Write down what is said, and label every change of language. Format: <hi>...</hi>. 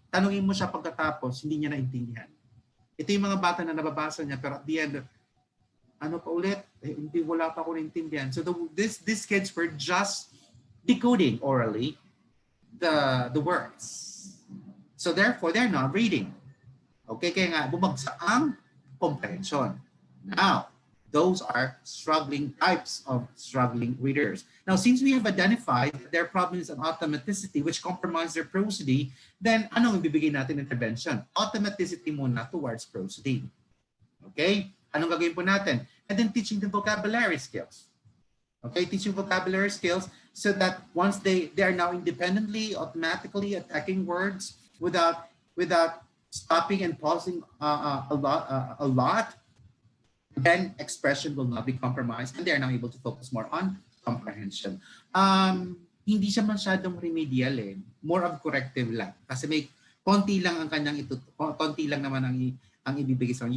<tl>Tanungin mo siya pagkatapos, hindi niya naintindihan. Ito yung mga bata na nababasa niya, pero</tl> <en>at the end,</en> <tl>ano pa ulit? Hindi, wala pa ako naintindihan.</tl> <en>So these kids were just decoding orally the words. So therefore, they're not reading.</en> <tl>Okay, kaya nga, bumagsak ang comprehension.</tl> <en>Now, those are types of struggling readers. Now, since we have identified that their problem is an automaticity which compromise their prosody, then</en> <tl>anong ibibigay natin</tl> <en>intervention?</en> <tl>Automaticity muna towards prosody. Okay? Anong gagawin po natin?</tl> <en>And then teaching the vocabulary skills. Okay, teaching vocabulary skills so that once they are now independently, automatically attacking words without stopping and pausing a lot, then expression will not be compromised and they are now able to focus more on comprehension.</en> <tl>Hindi siya masyadong remedial</tl> <en>more of corrective</en> <tl>lang. Kasi may konti lang naman ang ibibigay sa kanya.</tl>